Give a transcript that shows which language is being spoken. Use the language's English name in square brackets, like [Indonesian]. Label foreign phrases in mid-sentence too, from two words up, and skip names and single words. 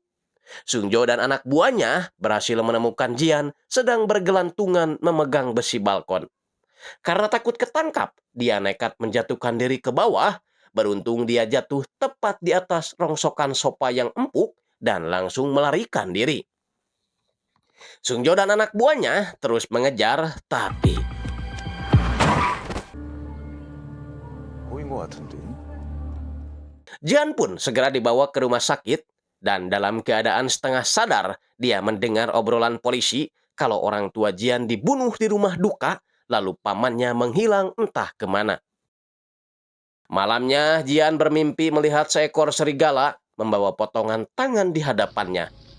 [Indonesian] Sungjo dan anak buahnya berhasil menemukan Jian sedang bergelantungan memegang besi balkon. Karena takut ketangkap, dia nekat menjatuhkan diri ke bawah. Beruntung dia jatuh tepat di atas rongsokan sofa yang empuk dan langsung melarikan diri. Sungjo dan anak buahnya terus mengejar, tapi [Korean] 보인 것 같은데. [Indonesian] Jian pun segera dibawa ke rumah sakit, dan dalam keadaan setengah sadar, dia mendengar obrolan polisi kalau orang tua Jian dibunuh di rumah duka, lalu pamannya menghilang entah kemana. Malamnya, Jian bermimpi melihat seekor serigala membawa potongan tangan di hadapannya.